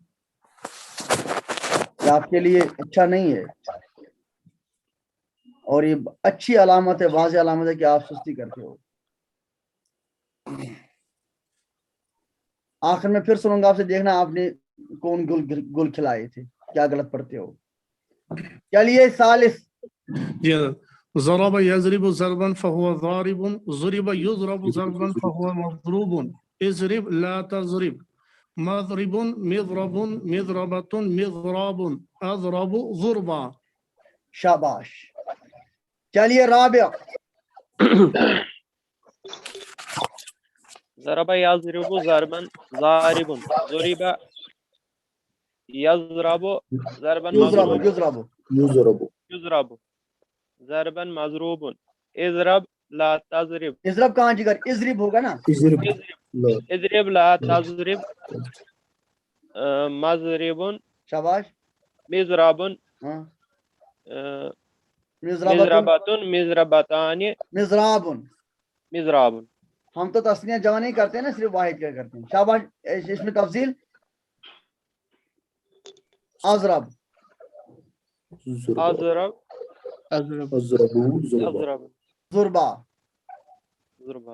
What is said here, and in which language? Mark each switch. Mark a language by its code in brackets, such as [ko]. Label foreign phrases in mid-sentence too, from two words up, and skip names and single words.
[ur] یہ آپ کے لیے اچھا نہیں ہے اور یہ اچھی علامت ہے واضح علامت ہے کہ آپ سستی کرتے ہو آخر میں پھر سنوں گا آپ سے دیکھنا آپ نے کون گل کھلائے تھے کیا غلط پڑھتے ہو چلیے ثالث [ar] ضرب يضرب ضربا فهو ضارب ضرب يضرب ضربا فهو مضروب اضرب لا تضرب مضرب مضرب مضربة مضراب أضرب ضربا [ur] شاباش چلیے رابعہ [ar] ضرب يضرب ضربا ضارب ضرب يضرب ضربا مضروب يضرب ضربا مضروب اضرب لا تضرب [ur] اضرب کہاں جگر اضرب ہوگا نا [ar] اضرب لا تضرب مضرب [ur] शाबाश [ar] मिज़राबुन [ur] हाँ [ar] مضربة مضربتان मिज़राबुन मिज़राबुन [ur] ہم تو تثنیہ جمع نہیں کرتے نا صرف واحد کیا کرتے ہیں شاباش اس میں تفصیل اضرب [ar] اضرب اضرب ज़ुरबा ज़ुरबा